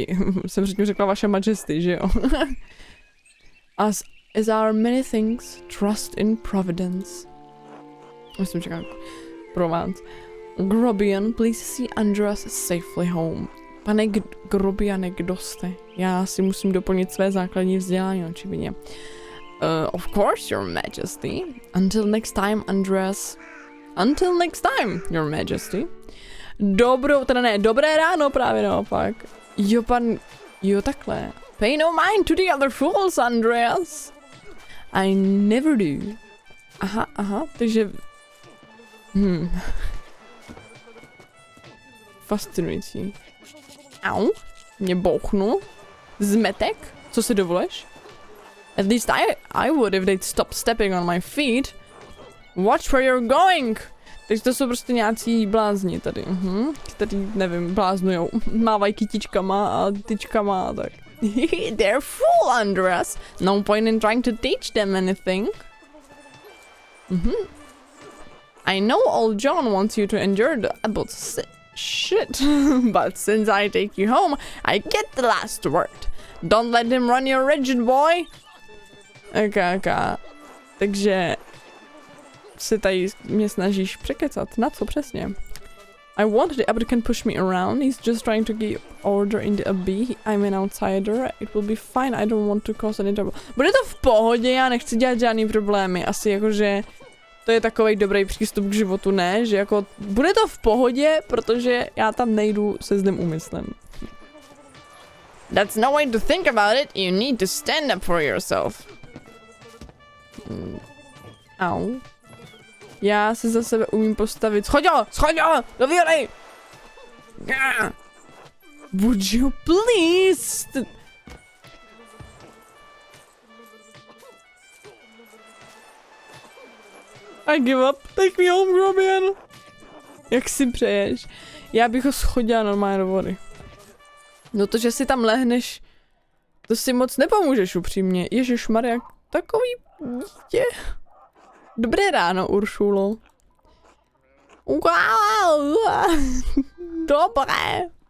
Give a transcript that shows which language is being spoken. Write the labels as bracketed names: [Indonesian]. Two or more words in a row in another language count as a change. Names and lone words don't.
[Czech] Jsem předtím řekla vaše majesty, že jo? [English] As are many things, trust in providence. [Czech] Myslím, čekám. Provence. [English] Grobian, please see Andreas safely home. [Czech] Pane Grobiane, kdo jste? Já si musím doplnit své základní vzdělání, očividně. [English] Of course, your majesty. Until next time, Andreas. Until next time, your majesty. [Czech] Dobré ráno, právě naopak. Jo, takhle. [English] Pay no mind to the other fools, Andreas. I never do. [Czech] Aha, takže... Fascinující. Au, mě bouchnul. Zmetek? Co si dovolíš? [English] At least I would if they'd stop stepping on my feet. Watch where you're going! [Czech] Takže to jsou prostě nějací blázni tady. Který, nevím, bláznujou. Mávají kytičkama a tyčkama a tak. [English] They're full, Andreas. No point in trying to teach them anything. I know old John wants you to endure the abbot's shit, but since I take you home, I get the last word. Don't let him run your rigid, boy. Okay. [Czech] Takže se tady mě snažíš překecat. Na co přesně? [English] I want the abbot can push me around. He's just trying to give order in the abbey. I'm an outsider. It will be fine. I don't want to cause any trouble. [Czech] Bude to v pohodě, já nechci dělat žádný problémy. Asi jakože to je takovej dobrý přístup k životu, ne? Že jako bude to v pohodě, protože já tam nejdu se zlým úmyslem. [English] That's no way to think about it. You need to stand up for yourself. Au. [Czech] Já se za sebe umím postavit. Schodil, do víry! [English] Would you please? I give up, take me home, Grobian. [Czech] Jak si přeješ? Já bych ho schodila normálně do vody. No to, že si tam lehneš, to si moc nepomůžeš upřímně. Ježišmarja, takový dítě. Dobré ráno, Uršulo. Dobré.